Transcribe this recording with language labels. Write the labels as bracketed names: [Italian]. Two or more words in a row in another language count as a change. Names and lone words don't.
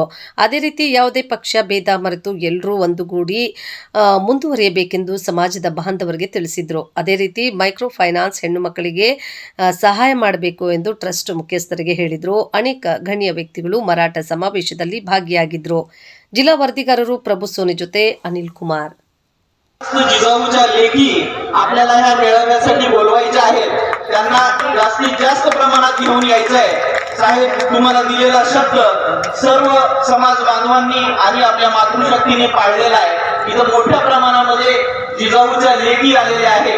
[Kannada] ಅದೇ ರೀತಿ ಯಾವುದೇ ಪಕ್ಷ ಭೇದ ಮರೆತು ಎಲ್ಲರೂ ಒಂದುಗೂಡಿ ಮುಂದುವರಿಯಬೇಕೆಂದು ಸಮಾಜದ ಬಾಂಧವರಿಗೆ ತಿಳಿಸಿದ್ರು. ಅದೇ ರೀತಿ [English] micro finance [Kannada] ಹೆಣ್ಣು ಮಕ್ಕಳಿಗೆ ಸಹಾಯ ಮಾಡಬೇಕು ಎಂದು ಟ್ರಸ್ಟ್ ಮುಖ್ಯಸ್ಥರಿಗೆ ಹೇಳಿದ್ರು. ಅನೇಕ ಗಣ್ಯ ವ್ಯಕ್ತಿಗಳು ಮರಾಠ ಸಮಾವೇಶದಲ್ಲಿ ಭಾಗಿಯಾಗಿದ್ರು. ಜಿಲ್ಲಾ ವರದಿಗಾರರು ಪ್ರಭು ಸೋನಿ ಜೊತೆ ಅನಿಲ್ ಕುಮಾರ್. [Marathi] जिजाऊच्या लेखी आपल्याला ह्या मेळाव्यासाठी बोलवायच्या आहेत. त्यांना जास्तीत जास्त प्रमाणात घेऊन यायचंय. साहेब, तुम्हाला दिलेला शब्द सर्व समाज बांधवांनी आणि आपल्या मातृशक्तीने पाळलेला आहे. इथं मोठ्या प्रमाणामध्ये जिजाऊच्या लेखी आलेल्या आहेत.